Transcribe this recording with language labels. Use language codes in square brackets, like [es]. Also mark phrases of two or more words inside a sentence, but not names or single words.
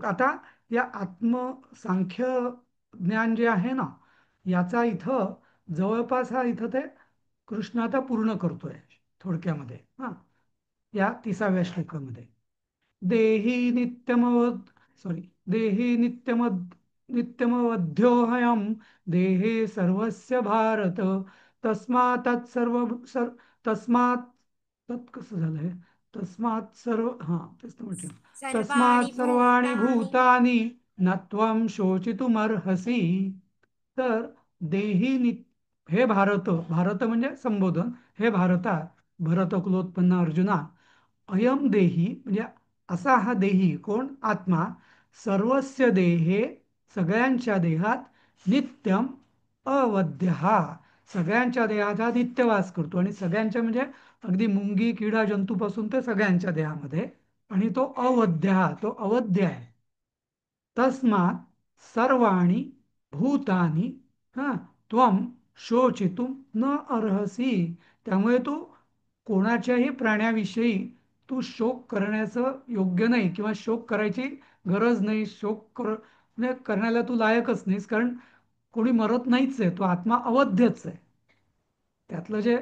[mr] आता या आत्मसांख्य ज्ञान जे आहे ना, याचा इथं जवळपास हा इथं ते कृष्ण आता पूर्ण करतोय थोडक्यामध्ये. हा, या 30व्या श्लोकामध्ये [sa] देही नित्यमवद सॉरी देही नित्यमवध्योहयम देहे सर्वस्य भारत तस्मात् तस्मात् तत् [mr] कसं झालंय, [sa] तस्मात् सर्व, [mr] हां तेच तर म्हटलं, [sa] सर्वाणि तस्मात् सर्वाणि भूतानि. भूतानि न त्वं शोचितुमर्हसि. [mr] तर देही हे भारत, भारत म्हणजे संबोधन, हे भारता, भरतकुलोत्पन्न अर्जुना, [sa] अयम देही [mr] म्हणजे असा हा देही कोण? आत्मा, [sa] सर्वस्य देहे [mr] सगळ्यांच्या देहात, [sa] नित्यम अवध्य [mr] हा सगळ्यांच्या देहात हा नित्यवास करतो, आणि सगळ्यांच्या म्हणजे अगदी मुंगी किडा जंतूपासून ते सगळ्यांच्या देहामध्ये, आणि तो अवध्य हा, तो अवध्य आहे. [sa] तस्मात् सर्वाणि भूतानि हा त्वम शोचितुम न अर्हसी. [mr] त्यामुळे तू कोणाच्याही प्राण्याविषयी तू शोक करण्याचं योग्य नाही, किंवा शोक करायची गरज नाही. म्हणजे करण्याला तू लायकच नाहीस, कारण कोणी मरत नाहीच आहे, तो आत्मा अवध्यच आहे. त्यातलं जे